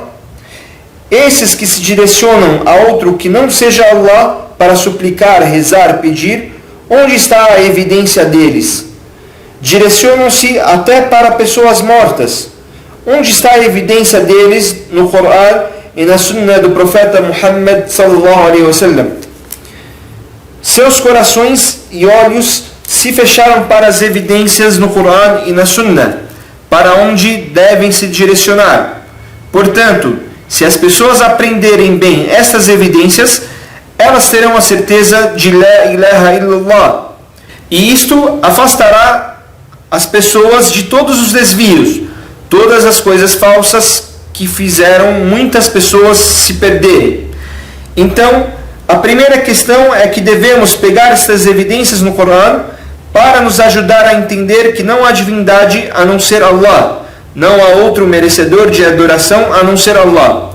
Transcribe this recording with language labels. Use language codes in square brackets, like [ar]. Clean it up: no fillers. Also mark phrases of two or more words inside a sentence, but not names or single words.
[pt] Esses que se direcionam a outro que não seja Allah para suplicar, rezar, pedir, onde está a evidência deles? Direcionam-se até para pessoas mortas. Onde está a evidência deles no Coran e na Sunna do profeta Muhammad [ar] صلى الله عليه وسلم? [pt] Seus corações e olhos se fecharam para as evidências no Coran e na Sunna, para onde devem se direcionar. Portanto, se as pessoas aprenderem bem estas evidências, elas terão a certeza de [ar] لا إله إلا الله. [pt] E isto afastará as pessoas de todos os desvios, todas as coisas falsas que fizeram muitas pessoas se perderem. Então, a primeira questão é que devemos pegar estas evidências no Coran para nos ajudar a entender que não há divindade a não ser Allah, não há outro merecedor de adoração a não ser Allah.